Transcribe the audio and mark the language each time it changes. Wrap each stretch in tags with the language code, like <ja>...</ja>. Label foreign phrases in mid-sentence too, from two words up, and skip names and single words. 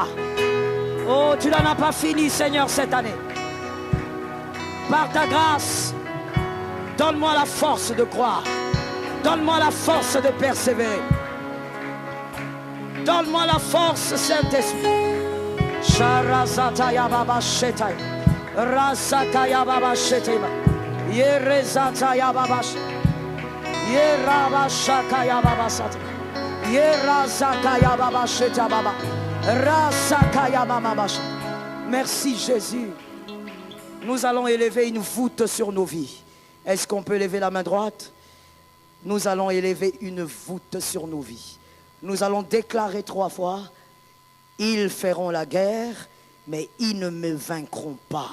<fr>Oh, tu n'en as pas fini, Seigneur, cette année. Par ta grâce, donne-moi la force de croire. Donne-moi la force de persévérer. Donne-moi la force, Saint-Esprit. Sharazataya baba shetai. Rasakaya baba shetai. Yerezataya baba. Yerabashakaya baba sat. Yerazakaya baba sheta baba. Rasakaya baba. Merci Jésus. Nous allons élever une voûte sur nos vies. Est-ce qu'on peut lever la main droite? Nous allons élever une voûte sur nos vies. Nous allons déclarer 3 fois: ils feront la guerre, mais ils ne me vaincront pas.</fr>